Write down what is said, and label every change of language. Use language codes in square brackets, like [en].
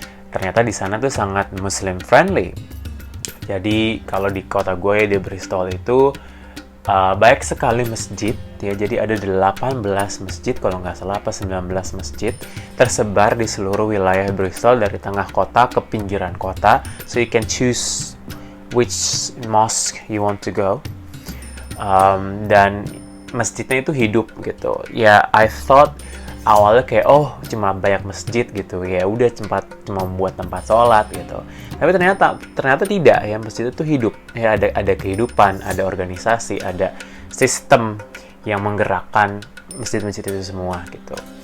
[id] Ternyata di sana tuh sangat Muslim friendly. Jadi kalau di kota gue di Bristol itu banyak sekali masjid ya. Jadi ada 18 masjid kalau nggak salah, apa 19 masjid tersebar di seluruh wilayah Bristol dari tengah kota ke pinggiran kota. [en] So you can choose which mosque you want to go. [id] Dan masjidnya itu hidup gitu. Ya, [en] I thought [id] awalnya kayak cuma banyak masjid gitu. Ya udah cuma buat tempat sholat gitu. Tapi ternyata tidak ya, masjid itu hidup. Ya ada kehidupan, ada organisasi, ada sistem yang menggerakkan masjid-masjid itu semua gitu.